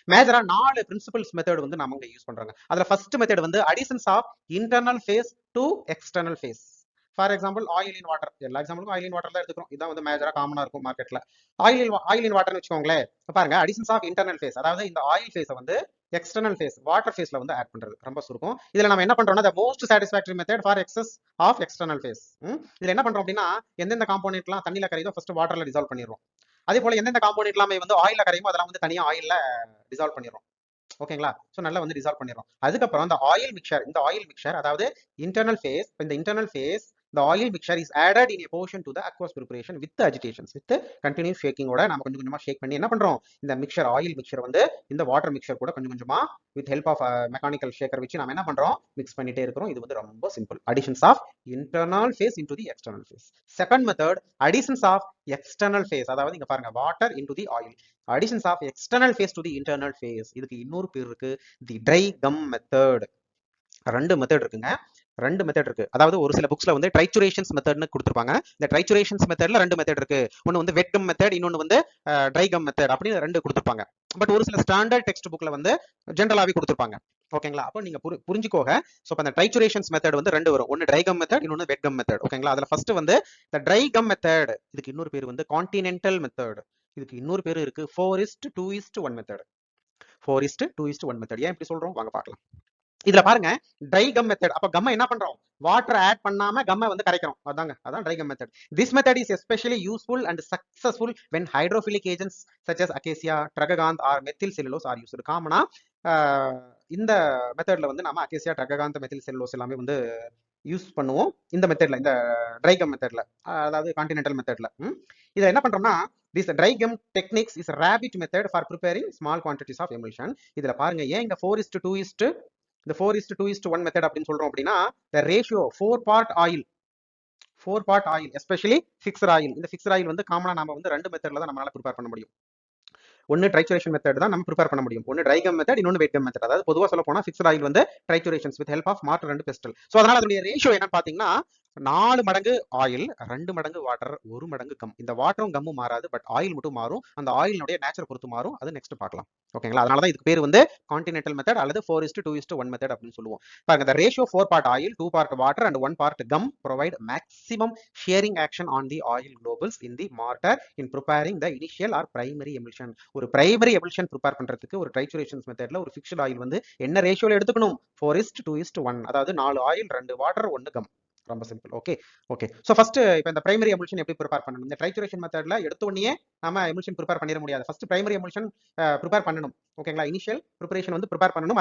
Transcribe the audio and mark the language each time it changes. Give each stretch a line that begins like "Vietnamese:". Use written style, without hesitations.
Tamil: மேஜரா 4 principles method வந்து நம்ம use பண்றாங்க. அதுல ஃபர்ஸ்ட் மெத்தட் வந்து additions of internal face to external face. For example oil in water, எல்லா எக்ஸாம்பிளுக்கும் ஆயில் இன் வாட்டர் தான் எடுத்துக்கிறோம். இதான் வந்து மேஜரா காமனா இருக்கும் மார்க்கெட்ல. ஆயில் இன் வாட்டர்னு வச்சுக்கோங்களேன். பாருங்க, அடிஷன்ஸ் ஆஃப் இன்டர்னல் ஃபேஸ், அதாவது இந்த ஆயில் ஃபேஸை வந்து எக்ஸ்டர்னல் ஃபேஸ் வாட்டர் ஃபேஸ்ல வந்து ஆட் பண்றது ரொம்ப சுருக்கம். இதுல நம்ம என்ன பண்றோம்னா
English: the most satisfactory method for excess of external phase.
Tamil: இதுல என்ன பண்றோம் அப்படின்னா எந்தெந்த காம்போனன்ட்லாம் தண்ணில கரையுதோ ஃபர்ஸ்ட் வாட்டர்ல டிசால்வ் பண்ணிடுறோம். அதே போல எந்தெந்த காம்போனன்ட் எல்லாமே வந்து ஆயில்ல கரையுமோ அதெல்லாம் வந்து தனியா ஆயில்ல டிசால்வ் பண்ணிடுறோம். ஓகேங்களா? சோ நல்லா வந்து டிசால்வ் பண்ணிடுறோம். அதுக்கப்புறம் இந்த ஆயில் மிக்சர் அதாவது இன்டர்னல் ஃபேஸ், இந்த internal face
English: the oil mixture is added in a portion to the aqueous preparation with the agitations, with continuous shaking
Tamil: ஓட நாம கொஞ்சம் கொஞ்சமா ஷேக் பண்ணி என்ன பண்றோம், இந்த மிக்சர் ஆயில் மிக்சர் வந்து இந்த வாட்டர் மிக்சர் கூட கொஞ்சம் கொஞ்சமா with help of mechanical Shekar வச்சு நாம என்ன பண்றோம், மிக்ஸ் பண்ணிட்டே இருக்கிறோம். இது வந்து ரொம்ப simple.
English: additions of internal phase into the external phase. second method, additions of external phase,
Tamil: அதாவது இங்க பாருங்க
English: water into the oil. additions of external phase to the internal phase,
Tamil: இதுக்கு இன்னொரு பேர் இருக்கு,
English: the dry gum method.
Tamil: ரெண்டு method இருக்குங்க, ரெண்டு மெத்தட் இருக்கு. அதாவது ஒரு சில புக்ஸ்ல வந்து ட்ரைச்சுரேஷன்ஸ் மெத்தட்னு கொடுத்துருப்பாங்க. இந்த ட்ரைச்சுரேஷன்ஸ் மெத்தட்ல ரெண்டு மெத்தட் இருக்கு. ஒன்னு வந்து வெட் கம் மெத்தட், இன்னொன்னு வந்து ட்ரை கம் மெத்தட் அப்படின்னு ரெண்டு கொடுத்துருப்பாங்க. பட் ஒரு சில ஸ்டாண்டர்ட் டெக்ஸ்ட் புக்ல வந்து ஜென்ரலாவே கொடுத்துருப்பாங்க. ஓகேங்களா? அப்போ நீங்க புரிஞ்சுக்கோங்க. ஸோ அந்த ட்ரைச்சுரேஷன்ஸ் மெத்தட் வந்து ரெண்டு வரும். ஒன்னு ட்ரை கம் மெத்தட், இன்னொன்னு வெட் கம் மெத்தட். ஓகேங்களா? அதுல ஃபர்ஸ்ட் வந்து இந்த ட்ரை கம் மெத்தட், இதுக்கு இன்னொரு பேர் வந்து கான்டினென்டல் மெத்தட். இதுக்கு இன்னொரு பேர் இருக்கு 4:2:1 மெத்தட். 4:2:1 மெத்தட். ஏன் இப்படி சொல்றோம் வாங்க பார்க்கலாம். இதுல பாருங்க, ட்ரை கம் மெத்தட். அப்ப கம்ம என்ன பண்றோம், வாட்டர் ஆட் பண்ணாம கம்ம வந்து கரைக்கிறோம். அதான் try come method.
English: This method is especially useful and successful when hydrophilic agents such as acacia, tragacanth or methyl cellulose are used.
Tamil: காமனா இந்த மெத்தட்ல வந்து நாம அகேசியா, ட்ரககாந்த், மெத்தில் செல்லுலோஸ் எல்லாமே வந்து யூஸ் பண்ணுவோம் இந்த மெத்தட்ல, இந்த ட்ரை கம் மெத்தட்ல, அதாவது கான்டினென்டல் மெத்தட்ல. இதை என்ன பண்றோம்னா,
English: this dry gum techniques is rabbit method for preparing small quantities of emulsion.
Tamil: இதுல பாருங்க, ஏன் இங்க 4:2:1 மெத்தட் அப்படின்னு சொல்றோம் அப்படின்னா,
English: the ratio 4 part oil, 4 part oil, especially fixed oil.
Tamil: இந்த fixed oil வந்து காமனா நாம வந்து ரெண்டு மெத்தட்ல தான் நம்மளால ப்ரிப்பேர் பண்ண முடியும். ஒன்னு ட்ரைச்சுரேஷன் மெத்தட் தான் நம்ம ப்ரிப்பேர் பண்ண முடியும். ஒன்னு ட்ரை கம் மெத்தட், இன்னொன்னு வெட் கம் மெத்தட். அதாவது பொதுவா சொல்ல போனா ஃபிக்ஸ்ட் ஆயில் வந்து ட்ரைச்சுரேஷன்ஸ் with help of mortar and PESTEL. So அதனால அதோட ரேஷியோ என்னன்னு பாத்தீங்கன்னா, 4 மடங்கு ஆயில், 2 மடங்கு வாட்டர், 1 மடங்கு கம். இந்த வாட்டரும் கம்மும் மாறாது, பட் ஆயில் மட்டும் மாறும். அந்த ஆயிலுடைய நேச்சர் பொறுத்து மாறும். அது நெக்ஸ்ட் பார்க்கலாம். ஓகேங்களா? அதனால தான் இதுக்கு பேர் வந்து கான்டினென்டல் மெத்தட் அல்லது 4:2:1 மெத்தட் அப்படின்னு சொல்லுவோம். பாருங்க,
English: the ratio 4 part oil, 2 part water and 1 part gum provide maximum shearing action on the oil globules in the mortar in preparing the initial or primary emulsion.
Tamil: ஒரு பிரைமரி எமல்ஷன் ப்ரிப்பேர் பண்றதுக்கு ஒரு ட்ரைச்சுரேஷன்ஸ் மெத்தட்ல ஒரு fixed oil வந்து என்ன ரேஷியோல எடுத்துக்கணும், 4:2:1. அதாவது 4 oil, 2 water, 1 come. ரொம்ப சிம்பிள். ஓகே. சோ ஃபர்ஸ்ட் இப்போ இந்த பிரைமரி எமல்ஷன் எப்படி ப்ரிப்பேர் பண்ணணும், இந்த ட்ரைச்சுரேஷன் மெத்தட்ல எடுத்த உடனே நாம எமல்ஷன் ப்ரிப்பேர் பண்ணிட முடியாது. ஃபர்ஸ்ட் பிரைமரி எமல்ஷன் ப்ரிப்பேர் பண்ணணும். ஓகேங்களா? இனிஷியல் ப்ரிப்பரேஷன் வந்து ப்ரிப்பேர் பண்ணணும்.